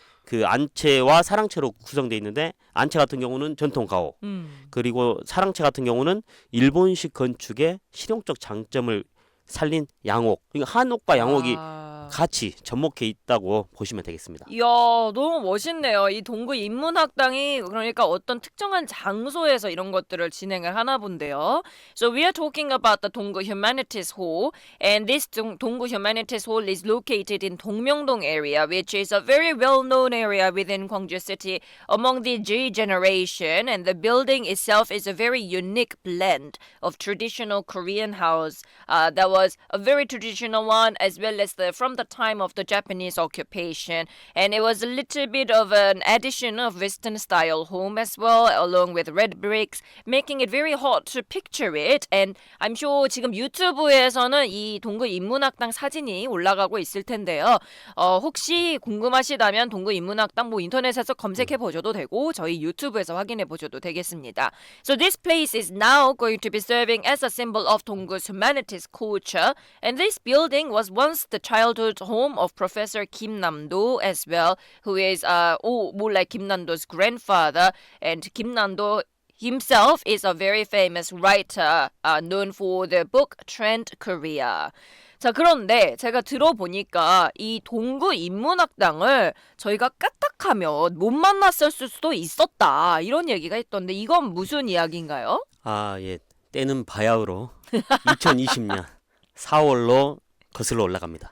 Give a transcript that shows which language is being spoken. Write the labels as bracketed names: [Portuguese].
[Korean] 그 안채와 사랑채로 구성되어 있는데 안채 같은 경우는 전통 가옥 그리고 사랑채 같은 경우는 일본식 건축의 실용적 장점을 살린 양옥. 한옥과 양옥이 같이 접목해 있다고 보시면 되겠습니다. 이야, 너무 멋있네요. 이 동구 인문학당이 그러니까 어떤 특정한 장소에서 이런 것들을 진행을 하나 본데요. [English] So we are talking about the 동구 Humanities Hall, and this 동구 Humanities Hall is located in 동명동 area, which is a very well-known area within Gwangju City among the J generation, and the building itself is a very unique blend of traditional Korean house that was a very traditional one, as well as from the time of the Japanese occupation, and it was a little bit of an addition of Western style home as well, along with red bricks, making it very hard to picture it. And I'm sure [Korean] 지금 유튜브에서는 이 동구 인문학당 사진이 올라가고 있을 텐데요. 혹시 궁금하시다면 동구 인문학당 뭐 인터넷에서 검색해 보셔도 되고 저희 유튜브에서 확인해 보셔도 되겠습니다. [English] So this place is now going to be serving as a symbol of 동구's humanities culture, and this building was once the childhood home of Professor Kim Nam-do as well, who is more like Kim Nam-do's grandfather, and Kim Nam-do himself is a very famous writer known for the book Trend Korea. [Korean] 자, 그런데 제가 들어보니까 이 동구 인문학당을 저희가 까딱하면 못 만났을 수도 있었다 이런 얘기가 있던데 이건 무슨 이야기인가요? 예. 때는 바야흐로 2020년 4월로 거슬러 올라갑니다.